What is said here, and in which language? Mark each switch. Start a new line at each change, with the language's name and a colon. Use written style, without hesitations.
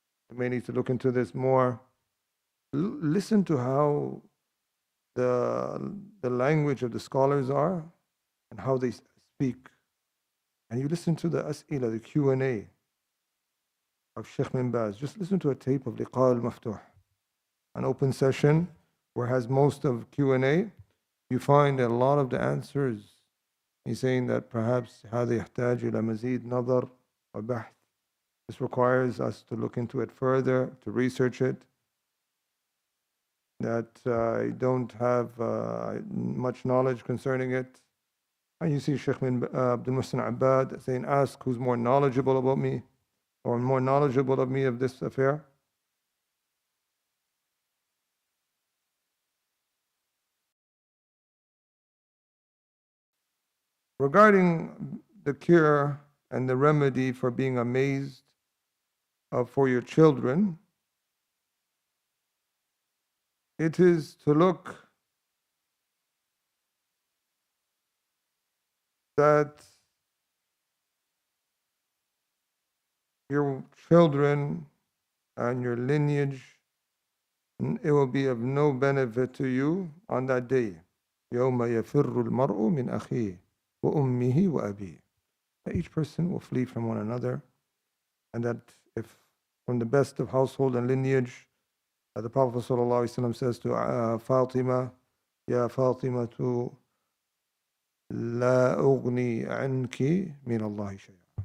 English: You may need to look into this more. Listen to how the language of the scholars are and how they speak. And you listen to the as'ila, the Q&A of Sheikh bin Baz. Just listen to a tape of Liqa al-Maftuh, an open session where it has most of Q&A. You find a lot of the answers. He's saying that perhaps
Arabic: هذا يحتاج إلى مزيد نظر وبحث.
English: This requires us to look into it further, to research it. That I don't have much knowledge concerning it. And you see Sheikh bin Abdul Muhsin Abbad saying, ask who's more knowledgeable about me or more knowledgeable of me of this affair. Regarding the cure and the remedy for being amazed for your children, it is to look that your children and your lineage, it will be of no benefit to you on that day.
Arabic: يوم يفر المرء من أخيه وأمه وأبيه.
English: Each person will flee from one another, and that if from the best of household and lineage, the Prophet ﷺ says to Fatima, Ya Fatima,
Arabic: لا أغني عنك من الله شيئا.